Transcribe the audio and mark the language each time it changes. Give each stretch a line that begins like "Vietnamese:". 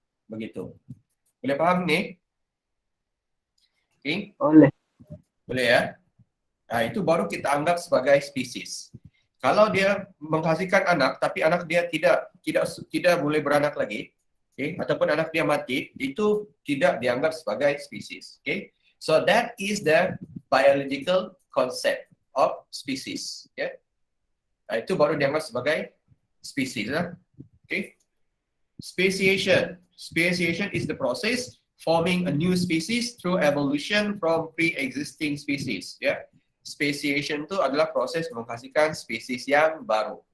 Malay: Begitu. Boleh faham ni? Okay? Boleh ya? Nah, itu baru kita anggap sebagai spesies. Kalau dia menghasilkan anak, tapi anak dia tidak boleh beranak lagi, okay? Ataupun anak dia mati, itu tidak dianggap sebagai spesies. Okay?
English: So that is the biological concept of species. Yeah?
Malay: Nah, itu baru dianggap sebagai spesies.
English: Okay? Speciation. Speciation is the process forming a new species through evolution from pre-existing species.
Malay: Ya, speciation itu adalah proses menghasilkan spesies yang baru.